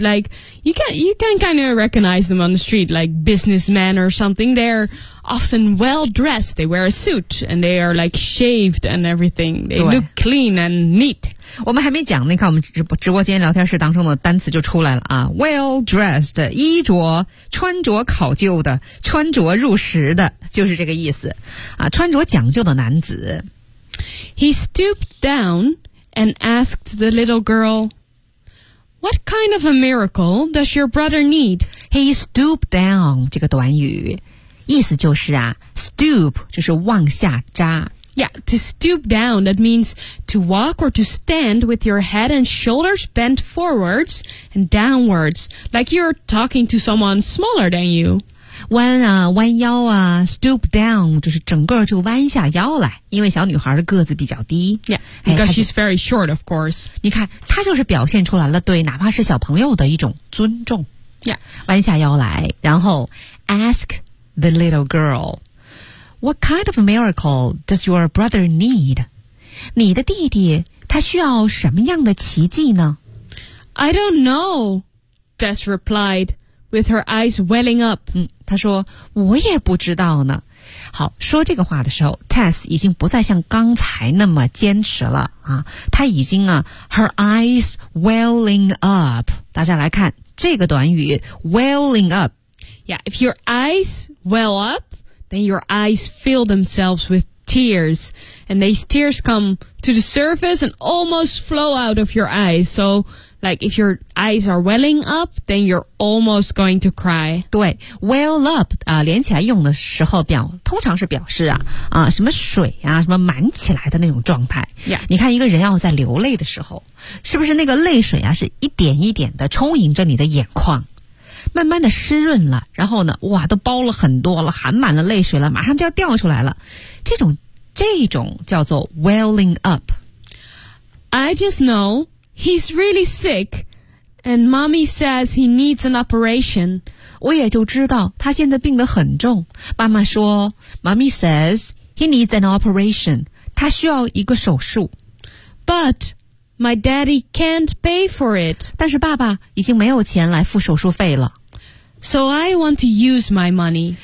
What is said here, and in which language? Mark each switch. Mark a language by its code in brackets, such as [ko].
[en] Like you can kind of recognize them on the street, like businessmen or something. They're often well dressed. They wear a suit and they are like shaved and everything. They look clean and neat. [zh] 我们还没讲，你看我们直播间聊天室当中的单词就出来了啊。 [en] Well dressed， [zh] 衣着穿着考究的，穿着入时的，就是这个意思啊。穿着讲究的男子。 [en] He stooped down and asked the little girl, What kind of a miracle does your brother need? He stooped down, [zh] 这个短语意思就是啊 stoop 就是往下扎。 [en] Yeah, to stoop down, that means to walk or to stand with your head and shoulders bent forwards and downwards, like you're talking to someone smaller than you. [zh] 弯啊弯腰啊 stoop down 就是整个就弯下腰来，因为小女孩的个子比较低。 [en] Yeah, because she's very short, of course. [zh] 你看她就是表现出来了对哪怕是小朋友的一种尊重。 [en] Yeah, [zh] 弯下腰来，然后 [en] ask the little girl, What kind of miracle does your brother need? [zh] 你的弟弟他需要什么样的奇迹呢？ [en] I don't know, Tess replied,With her eyes welling up. [zh] 她说我也不知道呢。好，说这个话的时候 Tess 已经不再像刚才那么坚持了啊。她已经啊 [en] her eyes welling up. [zh] 大家来看这个短语 welling up. [en] Yeah, if your eyes well up, then your eyes fill themselves with tears. And these tears come to the surface and almost flow out of your eyes. So, like, if your eyes are welling up, then you're almost going to cry. [zh] 对 , [en] well up, [zh] 连起来用的时候表通常是表示啊啊什么水啊什么满起来的那种状态。 [en] Yeah. [zh] 你看一个人要在流泪的时候是不是那个泪水啊是一点一点的充盈着你的眼眶。慢慢的湿润了然后呢哇都包了很多了含满了泪水了马上就要掉出来了。这种叫做 welling up. [en] I just know he's really sick and mommy says he needs an operation. [zh] 我也就知道他现在病得很重。妈妈说 [en] mommy says he needs an operation. [zh] 他需要一个手术。 [en] But,My daddy can't pay for it. [zh] 但是爸爸已经没有钱来付手术费了。 [en] So I want to use my money.